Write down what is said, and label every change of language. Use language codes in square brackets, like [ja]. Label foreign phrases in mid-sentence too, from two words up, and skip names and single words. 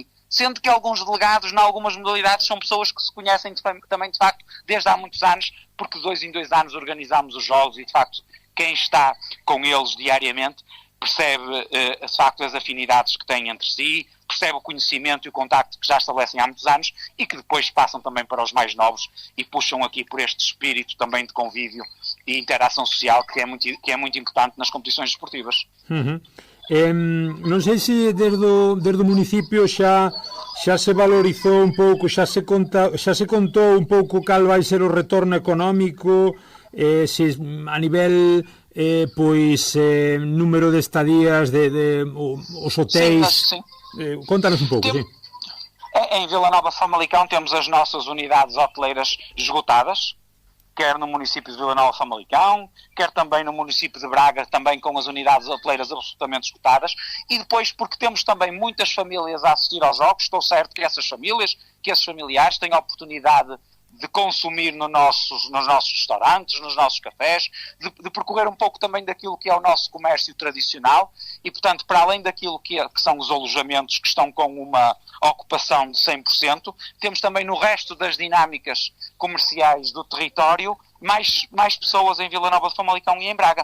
[pt] Sendo que alguns delegados, em algumas modalidades, são pessoas que se conhecem também, de facto, desde há muitos anos, porque de 2 em 2 anos organizamos os jogos e, de facto, quem está com eles diariamente percebe, de facto, as afinidades que têm entre si, percebe o conhecimento e o contacto que já estabelecem há muitos anos e que depois passam também para os mais novos e puxam aqui por este espírito também de convívio e interação social que é muito importante nas competições desportivas. [gl] Non sei se desde o municipio xa se valorizou un pouco, xa se contou un pouco cal vai ser o retorno económico, se a nivel número de estadías de os hotéis. [pt] Sim. [gl] Conta-nos un pouco, [pt] sim. Em Vila Nova de Famalicão temos as nossas unidades hoteleiras esgotadas, quer no município de Vila Nova de Famalicão, quer também no município de Braga, também com as unidades hoteleiras absolutamente esgotadas, e depois porque temos também muitas famílias a assistir aos jogos, estou certo que essas famílias, que esses familiares têm a oportunidade de consumir nos nossos restaurantes, nos nossos cafés, de percorrer um pouco também daquilo que é o nosso comércio tradicional e, portanto, para além daquilo que são os alojamentos que estão com uma ocupação de 100%, temos também no resto das dinâmicas comerciais do território mais pessoas em Vila Nova de Famalicão e em Braga.